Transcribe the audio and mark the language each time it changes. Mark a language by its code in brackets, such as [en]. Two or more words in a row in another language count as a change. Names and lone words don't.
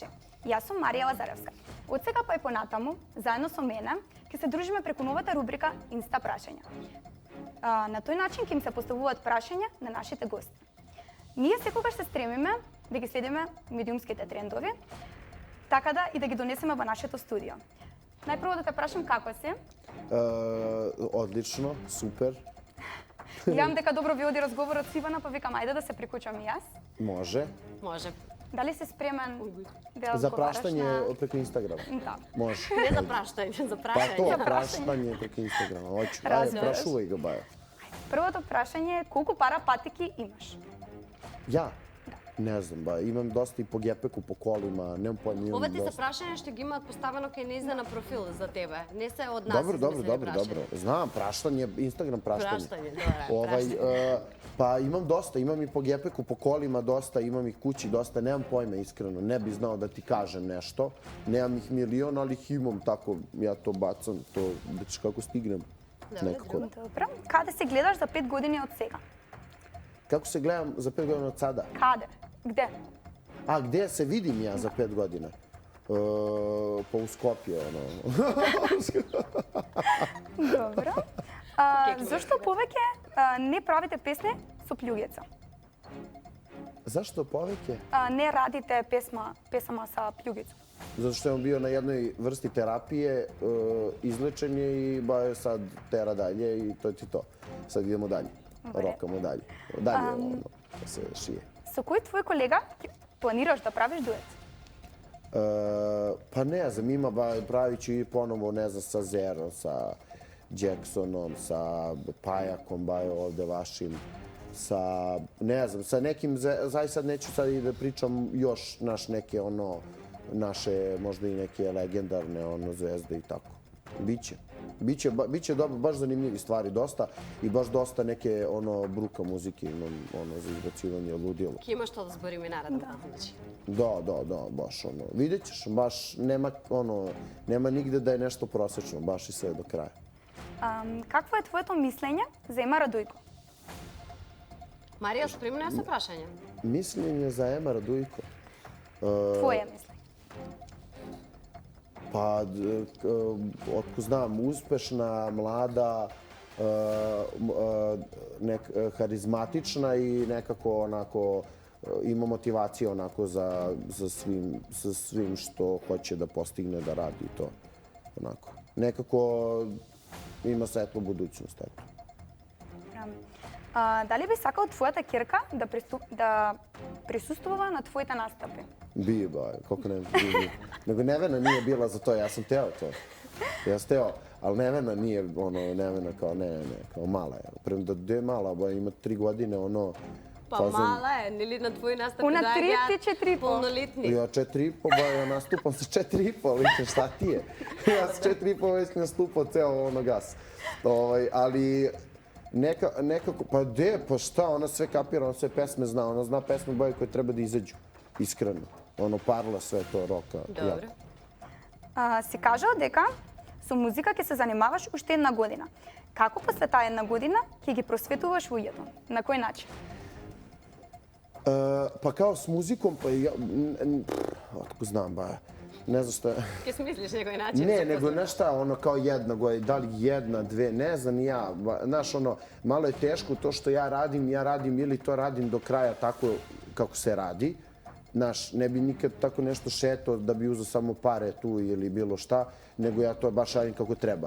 [mk] Јас сум Марија Лазаревска. Од сега па и понатаму, заедно со мене, ќе се дружиме преку новата рубрика Инста прашања. На тој начин ќе им се поставуваат прашања на нашите гости. Ние секогаш се стремиме да ги следиме медиумските трендови, така да и да ги донесеме во нашето студио. Најпрво да те прашам како си. [sr] Odlično, super. [mk] Гледам дека добро ви оди разговорот с Ивана, па викам ајде да се прикучам и јас. [sr] Može. [mk] Може. Дали си спремен да [sr] Za [mk] разговараш [sr] praštanje preko Instagrama. [mk] Да. [sr] Može. [mk] Не за праштање, за [sr] Pa [mk] прашање. [sr] to, praštanje preko Instagrama. Hoću. Ajde, Razumeš. prašuvaj ga, Bajo. [mk] Првото прашање е колку пара патики имаш? [sr] Ja? Ne znam, Bajo. Imam dosta i po gepeku, po kolima, nemam pojma, imam [mk] Ова ти се [sr] dosta. [mk] прашања што ги имаат поставено кај нејзина на профил за тебе. Не се од нас. [sr] Dobro. Znam, praštanje, Instagram praštanje. Praštanje, dobro, Pa imam dosta, imam i po gepeku, po kolima dosta, imam ih kući dosta, nemam pojma iskreno, ne bi znao da ti kažem nešto. Nemam ih milion, ali ih imam tako, ja to bacam, to već kako stignem nekako. [mk] Добро. Каде се гледаш за 5 години од сега? [sr] Kako se gledam za 5 godina od sada? [mk] Каде? Где? [sr] A gde se vidim ja za 5 godina? Pa u Skopje, ono. [mk] Добро. Зошто повеќе не правите песни со плјуѓица? [sr] Zašto poveke? Не radite песама sa плјуѓица? Zato što sam bio na jednoj vrsti terapije, izlečen je i Bajo sad tera dalje i to je ti to. Sad idemo dalje, rokamo dalje. Dalje ono, da se šije. [mk] Со кој твој колега планираш да правиш дует? [sr] Pa ne znam, ima pravit ću i ponovo, ne znam, sa Zero, sa Jacksonom, sa Pajakom, Bajo ovde vašim, sa, ne znam, sa nekim, zaista neću sad i da pričam još neke naše, možda i neke legendarne zvezde i tako. Biće. Biće dobro, baš zanimljivi stvari dosta i baš dosta neke bruka muzike imam za izbacivanje ludilo. [mk] Ке има што да збориме наредно, значи. [sr] Da, baš vidjet ćeš, baš nema nigde da je nešto prosečno, baš i sve do kraja. [mk] Какво е твоето мислење за Ема Радојко? Марија, спремна со прашање. [sr] Mišljenje za Ema Radujko? [mk] Твое мислење. [sr] Pa, otko znam, uspešna, mlada, harizmatična i nekako onako ima motivacije onako za svim što hoće da postigne, da radi to. Onako. Nekako ima svetlu budućnost. Eto. [mk] Дали би сакал твојата ќерка да присуствува на твоите настапи? [sr] Bi, koliko ne bi. Nego Nevena nije bila za to, ja sam teo to. Ja sam teo, ali Nevena nije, Nevena kao kao mala je. Prema da je mala, ima 3 godine, [mk] Па мала е, нели на твои настапи [sr] Una [mk] доаѓаат [sr] 3-4,5. [mk] полнолетни. [sr] Ja 4,5, ja nastupam sa 4,5, liče, šta ti je? Ja sa 4,5 već nastupao ceo gas. Ali nekako, pa šta, ona sve kapira, ona sve pesme zna, ona zna pesme boje koje treba da izađu, iskreno. Parla sve to, roka. [mk] Добро. Си кажал дека со музика ќе се занимаваш уште 1 година. Како после таа 1 година ќе ги просветуваш луѓето? На кој начин? [sr] Pa kao s muzikom, pa ja, otko znam, ne znam šta. [mk] Ке смислиш некој начин? [sr] Ne, nego znaš šta, kao 1 godina, da li 1, 2, ne znam ni ja. Znaš, malo je teško to što ja radim ili to radim do kraja tako kako se radi. Znaš, ne bi nikad tako nešto šetao da bi uzeo samo pare tu ili bilo šta, nego ja to baš radim kako treba.